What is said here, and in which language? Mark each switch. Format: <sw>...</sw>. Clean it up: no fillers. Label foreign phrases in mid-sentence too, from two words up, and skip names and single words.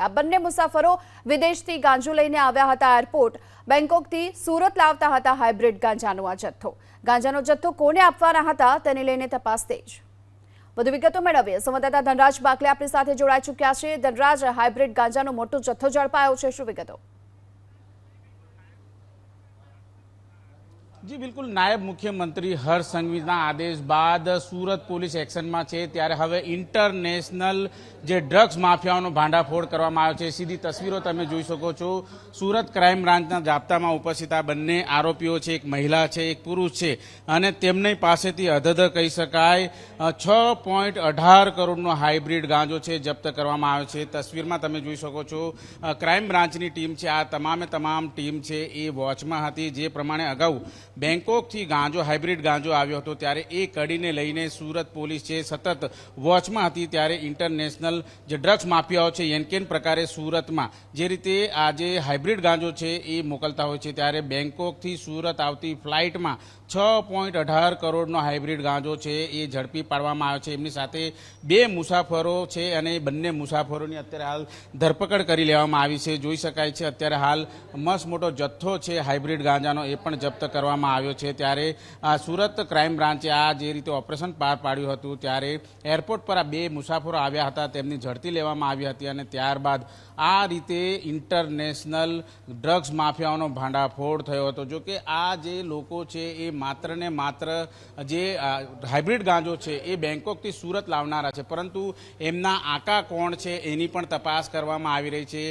<gu>આ બંને મુસાફરો વિદેશથી ગાંજો લઈને આવ્યા હતા। એરપોર્ટ બેંકોકથી સુરત લાવતા હતા હાઇબ્રિડ ગાંજાનો આ જથ્થો। ગાંજાનો જથ્થો કોને આપવાના હતા તેને લઈને તપાસ તેજ। વધુ વિગતો મેળવીએ સંવાદદાતા ધનરાજ બાકલે આપણી સાથે જોડાઈ ચૂક્યા છે। ધનરાજ, હાઇબ્રિડ ગાંજાનો મોટો જથ્થો ઝડપાયો છે, શું વિગતો?</gu> <hi>जी बिल्कुल, नायब मुख्यमंत्री हर्ष संघवीना आदेश बाद सूरत पुलिस एक्शन में है।</hi> <gu>ત્યારે હવે ઇન્ટરનેશનલ જે ડ્રગ્સ માફિયાઓનો ભાંડાફોડ કરવામાં આવ્યો છે। સીધી તસ્વીરો તમે જોઈ શકો છો। સુરત ક્રાઇમ બ્રાન્ચના જાપ્તામાં ઉપસ્થિત આ બંને આરોપીઓ છે, એક મહિલા છે, એક પુરુષ છે, અને તેમની પાસેથી અધધ કહી શકાય 6.18 કરોડનો હાઇબ્રિડ ગાંજો છે જપ્ત કરવામાં આવ્યો છે। તસ્વીરમાં તમે જોઈ શકો છો ક્રાઇમ બ્રાન્ચની ટીમ છે, આ તમામે તમામ ટીમ છે એ વૉચમાં હતી। જે પ્રમાણે અગાઉ બેંકોકથી ગાંજો હાઇબ્રિડ ગાંજો આવ્યો હતો ત્યારે એ કડીને લઈને સુરત પોલીસ છે સતત વૉચમાં હતી। ત્યારે ઇન્ટરનેશનલ જે ડ્રગ્સ માફિયાઓ છે એનકેન પ્રકારે સુરતમાં જે રીતે આ જે હાઇબ્રિડ ગાંજો છે એ મોકલતા હોય છે, ત્યારે બેંકોકથી સુરત આવતી ફ્લાઇટમાં 6.18 કરોડનો હાઇબ્રિડ ગાંજો છે એ ઝડપી પાડવામાં આવ્યો છે। એમની સાથે બે મુસાફરો છે અને બંને મુસાફરોની અત્યારે હાલ ધરપકડ કરી લેવામાં આવી છે। જોઈ શકાય છે અત્યારે હાલ મસ્ત મોટો જથ્થો છે હાઇબ્રિડ ગાંજાનો એ પણ જપ્ત કરવામાં આવ્યો છે। ત્યારે સુરત ક્રાઇમ બ્રાન્ચે આ જે રીતે ઓપરેશન પાર પાડ્યું હતું ત્યારે એરપોર્ટ પર આ બે મુસાફરો આવ્યા હતા, તેમની ઝડપી લેવામાં આવી હતી અને ત્યારબાદ આ રીતે ઇન્ટરનેશનલ ડ્રગ્સ માફિયાઓનો ભાંડાફોડ થયો હતો। જો કે આ જે લોકો છે એ માત્ર ને માત્ર જે હાઇબ્રિડ ગાંજો છે એ બેંકોકથી સુરત લાવનારા છે, પરંતુ એમના આકા કોણ છે એની પણ તપાસ કરવામાં આવી રહી છે।</gu>